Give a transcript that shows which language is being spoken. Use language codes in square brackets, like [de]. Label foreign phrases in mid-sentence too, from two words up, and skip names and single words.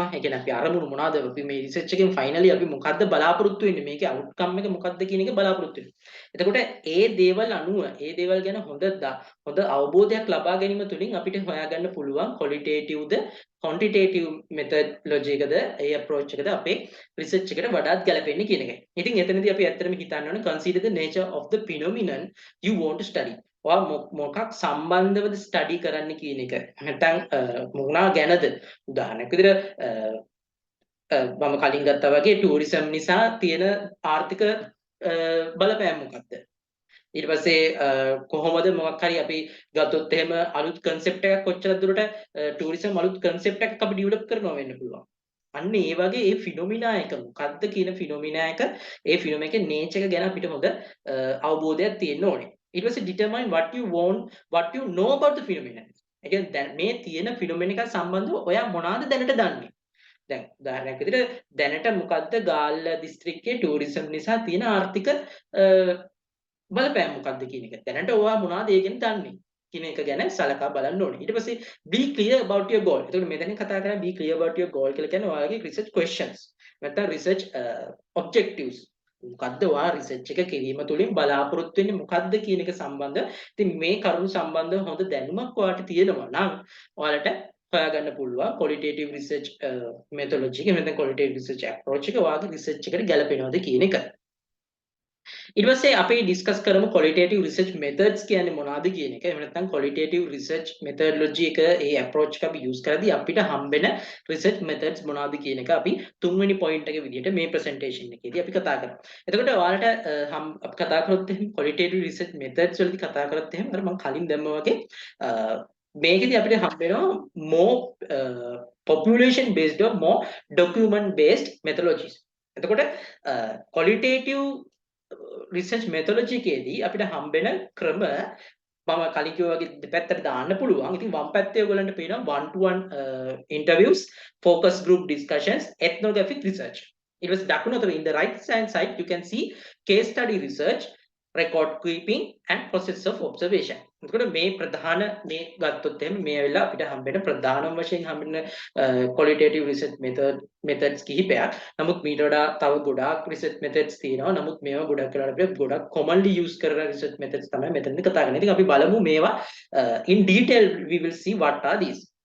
[si] ඒ කියන්නේ අපි අරමුණු මොනවාද අපි මේ research එකෙන් finally අපි මොකද්ද බලාපොරොත්තු වෙන්නේ මේකේ outcome එක මොකද්ද කියන එක බලාපොරොත්තු වෙනවා. එතකොට ඒ දේවල් අනුව ඒ දේවල් ගැන හොඳ අවබෝධයක් ලබා ගැනීම තුළින් අපිට හොයාගන්න පුළුවන් qualitative ද [en] quantitative methodology [si] එකද ඒ approach එකද අපේ research එකට වඩාත් ගැලපෙන්නේ කියන එකයි. ඉතින් එතනදී අපි ඇත්තටම හිතන්න ඕනේ [en] consider the nature of the phenomenon you want to study. [si] ඔයා මොකක් සම්බන්ධවද study කරන්න කියන එක. නැත්නම් මොනවා ගැනද? උදාහරණයක් විදිහට මම කලින් ගත්තා වගේ tourism නිසා තියෙන ආර්ථික බලපෑම මොකක්ද? ඊට පස්සේ කොහොමද මොකක් හරි අපි ගත්තොත් එහෙම අලුත් concept එකක් කොච්චර දුරට tourism අලුත් concept එකක් අපි develop කරනවා වෙන්න පුළුවන්. අන්න ඒ වගේ ඒ phenomena එක මොකද්ද කියන phenomena එක ඒ phenomena එකේ nature එක ගැන අපිට හොඳ අවබෝධයක් තියෙන්න ඕනේ. ඊට පස්සේ [en] determine what you know about the phenomena. [si] ඒ කියන්නේ මේ තියෙන phenomena එක සම්බන්ධව ඔයා මොනවාද දැනට දන්නේ? දැන් උදාහරණයක් විදිහට දැනට මොකද්ද ගාල්ල දිස්ත්‍රික්කයේ tourism නිසා තියෙන ආර්ථික බලපෑම මොකක්ද කියන එක. දැනට ඔයා මොනවද ඒ ගැන දන්නේ? කියන එක ගැන සලකා බලන්න ඕනේ. ඊට පස්සේ [en] be clear about your goal. [si] එතකොට මෙතනින් කතා කරන්නේ [en] be clear about your goal [si] කියලා කියන්නේ ඔයාලගේ [en] research questions. [si] නැත්නම් [en] research objectives. [si] මොකද්ද ඔයා research එක කිරීම තුළින් බලාපොරොත්තු වෙන්නේ මොකද්ද කියන එක සම්බන්ධ. ඉතින් මේ කරුණු සම්බන්ධව හොඳ දැනුමක් ඔයාලට තියෙනවා නම් ඔයාලට හොයාගන්න පුළුවන් [en] qualitative research methodology [si] එක නැත්නම් [en] qualitative research approach [si] එක ඔයාගේ research එකට ගැලපෙනවද කියන එක. ඊට පස්සේ අපි ඩිස්කස් කරමු [en] qualitative research methods [si] කියන්නේ මොනවද කියන එක. එහෙම නැත්නම් [en] qualitative research methodology [si] එක ඒ approach එක අපි use කරද්දී අපිට හම්බෙන [en] research methods [si] මොනවද කියන එක අපි තුන්වෙනි point එක විදිහට මේ presentation එකේදී අපි කතා කරමු. එතකොට ඔයාලට අපි කතා කරොත් එහෙනම් [en] qualitative research methods [si] වලදී කතා කරොත් එහෙනම් අර මම කලින් දැම්මා වගේ මේකෙදී අපිට හම්බෙනවා [en] more population based or more document based methodologies. [si] එතකොට [en] qualitative research methodology [si] එකේදී අපිට හම්බෙන ක්‍රම මම කලින් කිව්වා වගේ දෙපැත්තට දාන්න පුළුවන්. ඉතින් වම් පැත්තේ ඔයගලන්ට පේනවා [en] one to one interviews, focus group discussions, ethnographic research. It was [si] දකුණු අතට [en] in the right hand side you can see case study research, record keeping and process of observation. [si] එතකොට මේ ප්‍රධාන මේ ගත්තොත් එහෙනම් මේ වෙලාව අපිට හම්බෙන ප්‍රධානම වශයෙන් හම්බෙන [en] qualitative research methods [si] කිහිපයක්. නමුත් මීට වඩා තව ගොඩාක් [en] research methods [si] තියෙනවා. නමුත් මේවා ගොඩක් වෙලාවට අපිට ගොඩක් [en] commonly use [si] කරන [en] research methods [si] තමයි මෙතනදී කතා කරන්නේ. ඉතින් අපි බලමු මේවා [en] in detail we will see what are these.